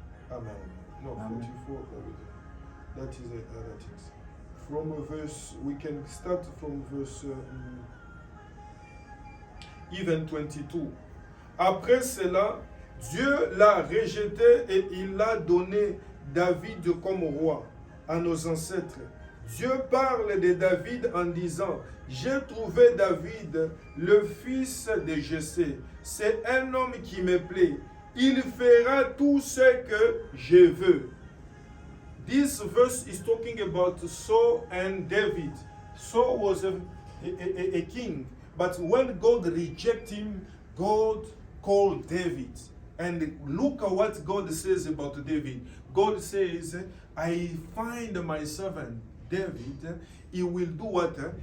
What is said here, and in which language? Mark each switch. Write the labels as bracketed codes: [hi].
[en] Amen. No, Amen. 44. That is other things. From a verse, we can start from verse even 22. [fr] Après cela, Dieu l'a rejeté et il l'a donné David comme roi à nos ancêtres. Dieu parle de David en disant, j'ai trouvé David, le fils de Jessé. C'est un homme qui me plaît. Il fera tout ce que je veux. [en] This verse is talking about Saul and David. Saul was a king, but when God rejected him, God called David. And look at what God says about David. God says, I find my servant David, he will do what?